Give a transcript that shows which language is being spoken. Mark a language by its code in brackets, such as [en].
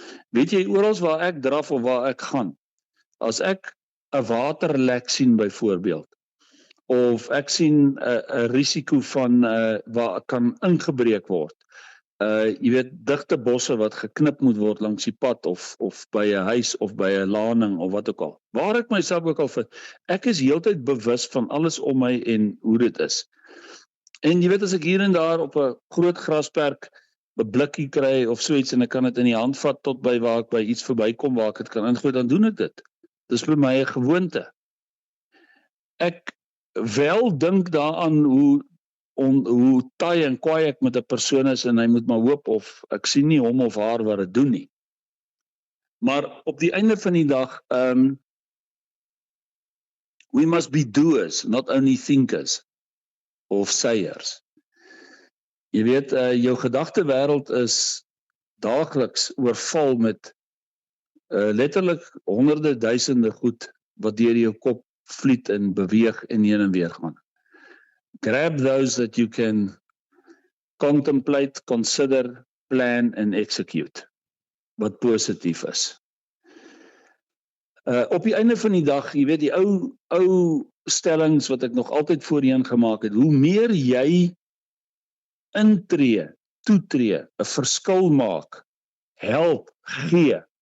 [af] Weet jy, oral waar ek draf of waar ek gaan, as ek 'n waterlek sien byvoorbeeld, of ek sien 'n risiko van waar kan ingebreek word, jy weet, digte bosse wat geknip moet word langs die pad of by 'n huis of by 'n laning of wat ook al. Waar ek myself ook al vind, ek is heeltyd bewus van alles om my en hoe dit is. En jy weet, as ek hier en daar op 'n groot grasperk 'n blikkie kry of so iets en ek kan dit in die hand vat tot by waar ek by iets verbykom waar ek dit kan ingooi, dan doen ek dit. Dis vir my 'n gewoonte. Ek wel dink daaraan hoe taai en kwaai ek met 'n persoon is en hy moet maar hoop of ek sien nie hom of haar wat dit doen nie. Maar op die einde van die dag, [en] we must be doers, not only thinkers of sayers. [af] Jy weet, jou gedagtewêreld is daagliks oorval met letterlik honderde duisende goed wat deur jou kop vlieg en beweeg en heen en weer gaan. [en] Grab those that you can contemplate, consider, plan and execute. [af] Wat positief is. Op die einde van die dag, jy weet, die ou stellings wat ek nog altyd voorheen gemaak het, hoe meer jy intree, toetree, 'n verskil maak, help, gee.